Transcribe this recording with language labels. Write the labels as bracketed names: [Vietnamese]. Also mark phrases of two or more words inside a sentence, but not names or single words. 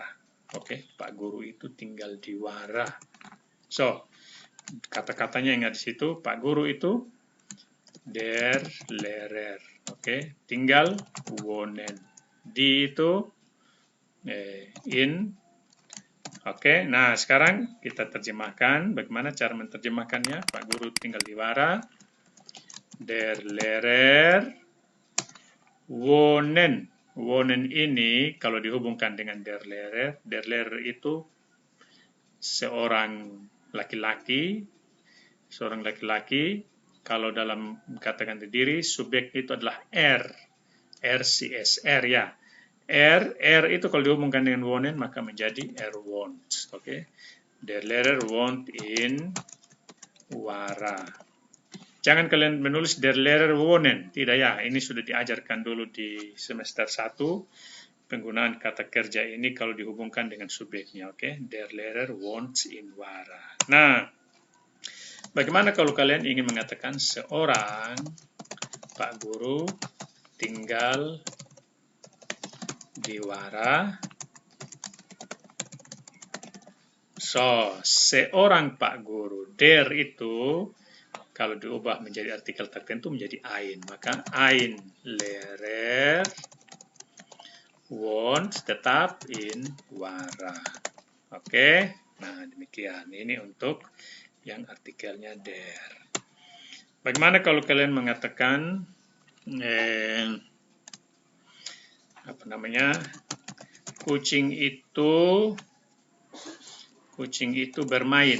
[Indonesian] Oke, Pak Guru itu tinggal di Wara. So, kata-katanya yang ada di situ, Pak Guru itu [German] der Lehrer. [Indonesian] Oke, tinggal wohnen. Di itu in. Oke, nah sekarang kita terjemahkan. Bagaimana cara menerjemahkannya? Pak Guru tinggal di Wara. [German] Der Lehrer wohnen. [Indonesian] Wohnen ini kalau dihubungkan dengan [German] der Lehrer [Indonesian] itu seorang laki-laki. Kalau dalam katakan diri, subjek itu adalah RCS, ya. R itu kalau dihubungkan dengan wohnen maka menjadi wohnt. Oke. [German] Der Lehrer wohnt in Wara. [Indonesian] Jangan kalian menulis [German] der Lehrer wohnen. [Indonesian] Tidak ya, ini sudah diajarkan dulu di semester 1. Penggunaan kata kerja ini kalau dihubungkan dengan subjeknya. Oke. [German] Der Lehrer wohnt in Wara. [Indonesian] Nah, bagaimana kalau kalian ingin mengatakan seorang Pak Guru tinggal di Wara? So, seorang Pak Guru. Der itu kalau diubah menjadi artikel tertentu menjadi ein. [German] Maka ein Lehrer wohnt tetap in Wara. [Indonesian] Oke, nah demikian. Ini untuk yang artikelnya der. Bagaimana kalau kalian mengatakan kucing itu bermain.